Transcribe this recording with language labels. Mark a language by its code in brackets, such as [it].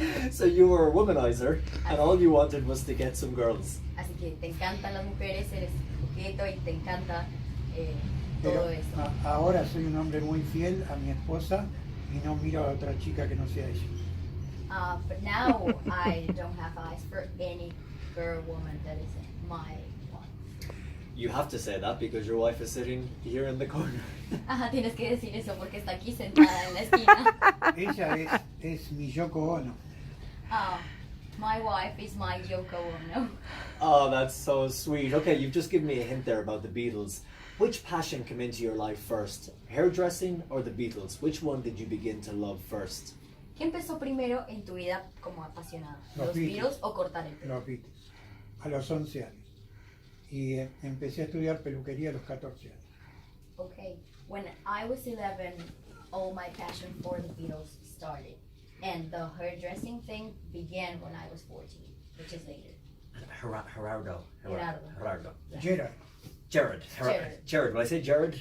[en] So you were a womanizer, and all you wanted was to get some girls. [es] Así que te encantan las mujeres, eres coqueto y te encanta Pero todo eso. ahora soy un hombre muy fiel a mi esposa y no miro a otra chica que no sea ella. [en] But now I don't have eyes for any girl, woman that isn't my one. You have to say that because your wife is sitting here in the corner. [es] Ajá, tienes que decir eso porque está aquí sentada en la esquina. Ella es mi Yoko Ono. [en] My wife is my Yoko Ono. Oh, that's so sweet. Okay, you've just given me a hint there about the Beatles. Which passion came into your life first? Hairdressing or the Beatles? Which one did you begin to love first? [es] ¿Qué empezó primero en tu vida como apasionado? Los ¿Los Beatles o cortar el pelo? Los Beatles. A los 11 años. Y empecé a estudiar peluquería a los 14 años. [en] Okay, when I was 11, all my passion for the Beatles started. And the hairdressing thing began when I was 14, which is later. Gerardo. Yeah. Gerard. Will I say Gerard?